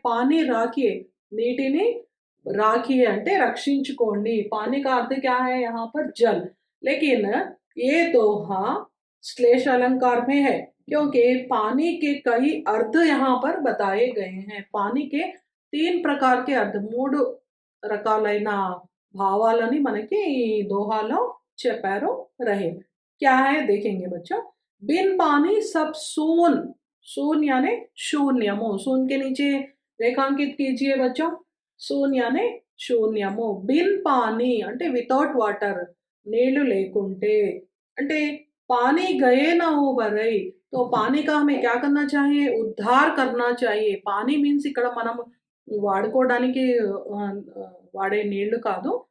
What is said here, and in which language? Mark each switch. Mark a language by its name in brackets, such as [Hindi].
[Hindi] पानी राखिए, నీటిని राखिए [Telugu] అంటే రక్షించుకోండి. [Hindi] पानी का अर्थ क्या है यहाँ पर? जल. लेकिन ये दोहा श्लेष अलंकार में है क्योंकि पानी के कई अर्थ यहाँ पर बताए गए हैं. पानी के 3 प्रकार के अर्थ, [Telugu] 3 రకాలైన భావాలని మనకి ఈ దోహాలో చెప్పారు రహీం. [Hindi] क्या है देखेंगे बच्चों. बिन पानी सब सून. सून यानी शून्यमो. सून के नीचे रेखांकित कीजिए बच्चों. सून यानी శూన్యము. [Telugu] బిన్ పానీ అంటే వితౌట్ వాటర్, నీళ్లు లేకుంటే. [Hindi] అంటే पानी गए ना हो बरई. तो पानी का हमें क्या करना चाहिए? उद्धार करना चाहिए. पानी मीन्स [Telugu] ఇక్కడ మనం వాడుకోవడానికి వాడే నీళ్లు కాదు.